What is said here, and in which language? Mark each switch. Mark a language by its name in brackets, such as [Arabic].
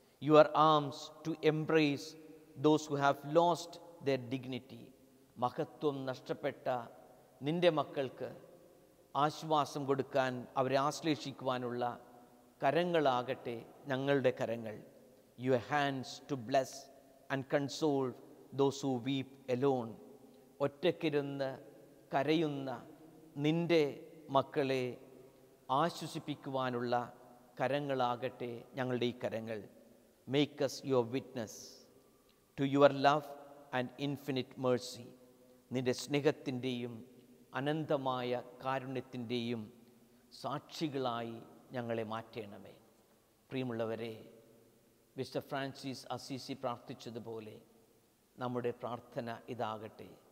[English] Your arms to embrace those who have lost their dignity. [Malayalam] മഹത്വം നഷ്ടപ്പെട്ട നിന്റെ മക്കൾക്ക് ആശ്വാസം കൊടുക്കാൻ, അവരെ ആശ്ലേഷിക്കുവാനുള്ള കരങ്ങളാകട്ടെ ഞങ്ങളുടെ കരങ്ങൾ. [English] Your hands to bless and console those who weep alone. [Malayalam] ഒറ്റയ്ക്കിരുന്ന് കരയുന്ന നിന്റെ മക്കളെ ആശ്വസിപ്പിക്കുവാനുള്ള കരങ്ങളാകട്ടെ ഞങ്ങളുടെ ഈ കരങ്ങൾ. [English] Make us your witness to your love and infinite mercy. [Malayalam] നിന്റെ സ്നേഹത്തിൻ്റെയും അനന്തമായ കാരുണ്യത്തിൻ്റെയും സാക്ഷികളായി ഞങ്ങളെ മാറ്റണമേ. പ്രിയമുള്ളവരെ, മിസ്റ്റർ ഫ്രാൻസിസ് അസീസി പ്രാർത്ഥിച്ചതുപോലെ നമ്മുടെ പ്രാർത്ഥന ഇതാകട്ടെ.